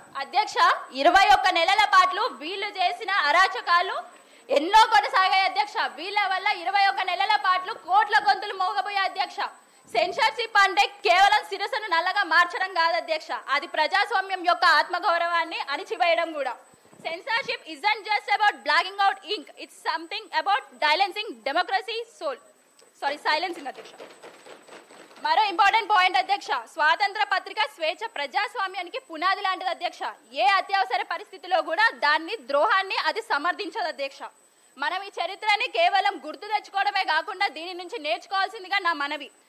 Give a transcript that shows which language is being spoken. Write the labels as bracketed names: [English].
[Telugu] అధ్యక్ష 21 నెలల పాటు వీళ్ళు చేసిన అరాచకాలు ఎన్నో కొనసాగాయి అధ్యక్ష. వీళ్ళ వల్ల 21 నెలల పాటు కోట్ల గొంతులు మోగబోయాయి అధ్యక్ష. సెన్సార్షిప్ అంటే కేవలం శిరస్సును నల్లగా మార్చడం కాదు అధ్యక్ష, అది ప్రజాస్వామ్యం యొక్క ఆత్మగౌరవాన్ని అణిచివేయడం కూడా. [English] Censorship isn't just about blacking out ink. It's something about silencing democracy soul. [Telugu] Silencing అధ్యక్ష. మరో ఇంపార్టెంట్ పాయింట్ అధ్యక్ష, స్వాతంత్ర పత్రిక స్వేచ్ఛ ప్రజాస్వామ్యానికి పునాది లాంటిది అధ్యక్ష. ఏ అత్యవసర పరిస్థితిలో కూడా దాన్ని ద్రోహాన్ని అది సమర్థించదు అధ్యక్ష. మనం ఈ చరిత్రని కేవలం గుర్తు తెచ్చుకోవడమే కాకుండా దీని నుంచి నేర్చుకోవాల్సిందిగా నా మనవి.